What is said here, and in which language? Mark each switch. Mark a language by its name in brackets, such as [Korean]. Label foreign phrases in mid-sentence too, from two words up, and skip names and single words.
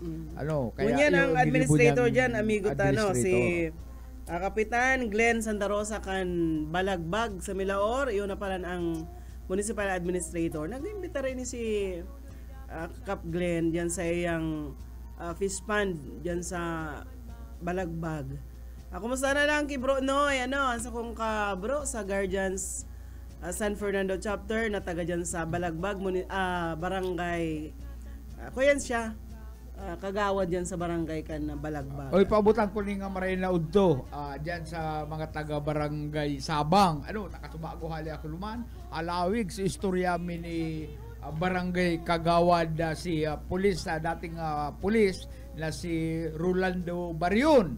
[Bikol] Kaya ang administrator diyan, amigo tano, si Kapitan Glenn Santa Rosa kan Balagbag sa Milaor. Iyon na pala ang [English] municipal administrator. [Bikol] Nag-imbita rin ni si Kap Glenn diyan sa iyang [English] fish pond [Bikol] diyan sa Balagbag. Kumusta na lang kay Bro Noy, sa kong ka bro sa Guardians San Fernando chapter na taga dyan sa Balagbag, barangay. Kuyan siya, kagawad dyan sa barangay kan na Balagbag. Paabutan ko ni nga maray na udto dyan sa mga taga barangay Sabang. Nakatubago hali ako luman. Alawig sa istorya ni barangay kagawad si pulis, dating pulis na si Rolando Barion.